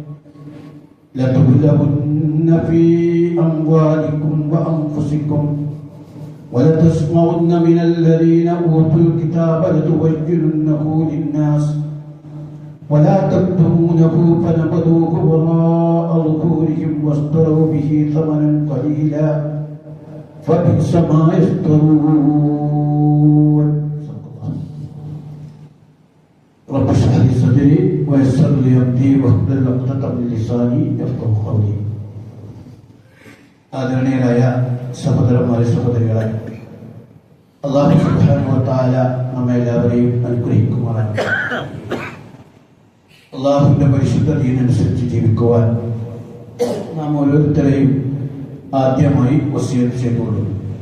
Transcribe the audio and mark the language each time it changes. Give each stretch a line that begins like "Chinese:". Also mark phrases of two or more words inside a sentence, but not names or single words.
Arabic: لتبلغن في أموالكم وأنفسكم ولتسمعن من الذين أوتوا الكتاب لتبيننه للناس ولا تكتمونه فنبذوه وراء ظهورهم واشتروا به ثمنا قليلا فبئس ما يشترون رب اشرح لي صدري ويسر لي أمري واحلل عقدة من لساني يفقهوا قولي
Malayalam: ആദരണീയരായ സഹോദരന്മാരെ സഹോദരികളെ
Arabic: الله سبحانه وتعالى
Malayalam: നമ്മെ എല്ലാവരെയും അനുഗ്രഹിക്കുമാറാകട്ടെ. അല്ലാഹുവിന്റെ പരിശുദ്ധ ദീനനുസരിച്ച് ജീവിക്കുവാൻ നാം ഓരോരുത്തരെയും ആദ്യമായി വസിയത്ത് ചെയ്തുകൊള്ളുന്നു.